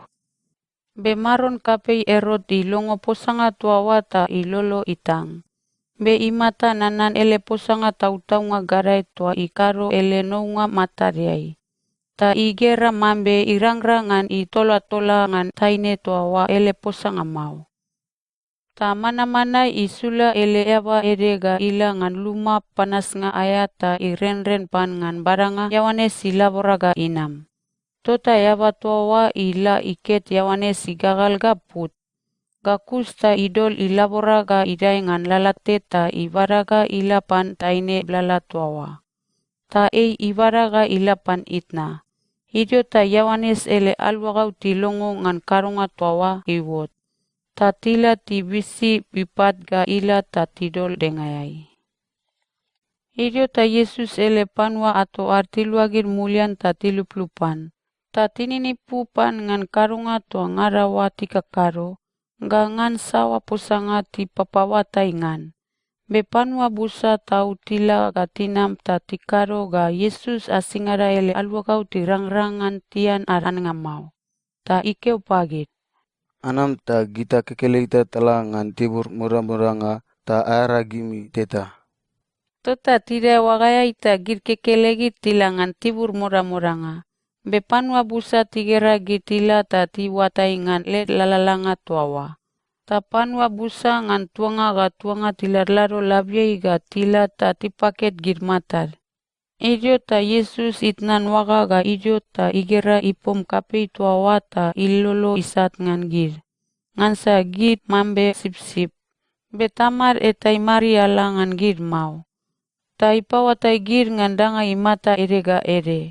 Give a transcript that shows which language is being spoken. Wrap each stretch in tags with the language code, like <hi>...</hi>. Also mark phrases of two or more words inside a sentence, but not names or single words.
<bch>Be maron kapei Herod ilongo posanga tuawa ta ilolo itang. Be imata nanan ele posanga tautaunga garai tua ikaro ele nounga matariai. Ta igera mambe irangrangan itola-tola ngan taine tuawa ele posanga mau. Ta mana-mana isula ele eba edega ila ngan luma panas nga ayata irenren pan ngan baranga Yohanes ilabora ga inam. Tota yaba toawa ila iket Yohanes igagal ga put. Gakus ta idol ilabora ga idai ngan lalate ta ibaraga ilapan taine blala toawa. Ta ibaraga ilapan itna. Idio ta Yohanes ele alwagau tilongo ngan karunga toawa iwot. Ta tila tibisi bipat ga ila ta tidol dengayai. Idio ta Yesus ele panwa atau artiluagir mulian ta tiluplupan. Ta tininipupan ngan karunga toa ngarawa tikakaro, ga ngan sawa posanga ti papawatai ngan. Be panwa busa tau tila ga tinam ta tikaro ga Yesus asingara ele alwagau tirangrangan tian aran ngamau. Ta ikeu pagit. Anam ta gita kekelita tala ngan tibur murang-muranga ta ara gimi teta. Tota tira wagaya ita gir kekelegi tilangan tibur murang-muranga. Be panwa busa tigera gitila ta tiwatai ngan le lalalanga tuawa. Ta panwa busa ngan tuanga ga tuanga tilarlaro labiai ga tila ta tipaket girmatar. Idio ta Yesus itnan waga ga idio ta igera ipom kapei tuawa ta ilolo isat ngan gir. Ngansa gir mambe sip-sip. Be tamar etai mariala ngan gir mau. Ta ipawatai gir ngan danga imata erega ere.</bch>